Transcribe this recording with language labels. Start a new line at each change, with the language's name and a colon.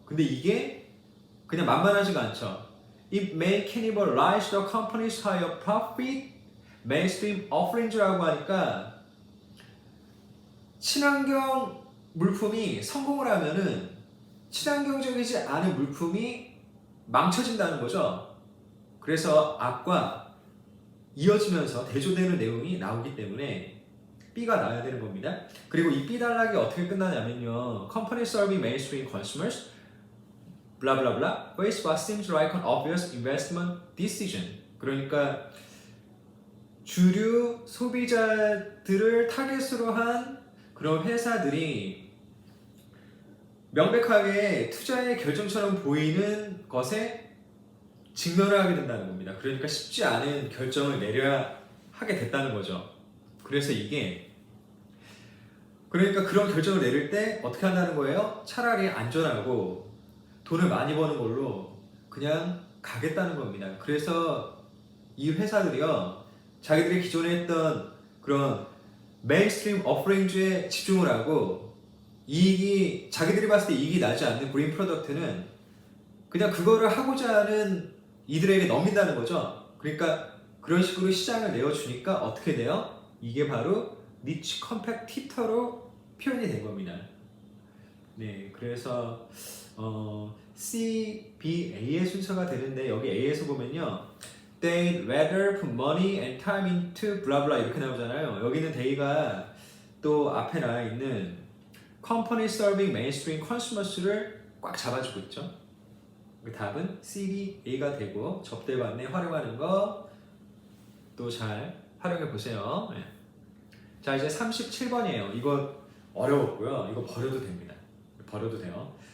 Korean: 근데 이게 그냥 만만하지가 않죠.
English: It may cannibalize the company's higher profit mainstream offerings
Korean: 라고 하니까 친환경 물품이 성공을 하면은 친환경적이지 않은 물품이 망쳐진다는 거죠. 그래서 앞과 이어지면서 대조되는 내용이 나오기 때문에 B가 나와야 되는 겁니다. 그리고 이 B 단락이 어떻게 끝나냐면요.
English: Company serving mainstream consumers blah blah blah face what seems like an obvious investment decision.
Korean: 그러니까 주류 소비자들을 타겟으로 한 그런 회사들이 명백하게 투자의 결정처럼 보이는 것에 직면을 하게 된다는 겁니다. 그러니까 쉽지 않은 결정을 내려야 하게 됐다는 거죠. 그래서 이게 그러니까 그런 결정을 내릴 때 어떻게 한다는 거예요? 차라리 안전하고 돈을 많이 버는 걸로 그냥 가겠다는 겁니다. 그래서 이 회사들이요, 자기들이 기존에 했던 그런 메인스트림 어프레인지에 집중을 하고 이익이, 자기들이 봤을 때 이익이 나지 않는 브레인 프로덕트는 그냥 그거를 하고자 하는 이들에게 넘긴다는 거죠. 그러니까 그런 식으로 시장을 내어주니까 어떻게 돼요? 이게 바로 니치 컴팩티터로 표현이 된 겁니다. 네, 그래서 C, B, A의 순서가 되는데 여기 A에서 보면요,
English: They'd rather put money and time into blah blah
Korean: 이렇게 나오잖아요. 여기는 they가 또 앞에 나와 있는
English: Company serving mainstream consumers
Korean: 를 꽉 잡아주고 있죠. 그 답은 C, B, A가 되고 접대반에 활용하는 거 또 잘 활용해 보세요. 네. 자, 이제 37번이에요. 이거 어려웠고요. 이거 버려도 됩니다. 버려도 돼요.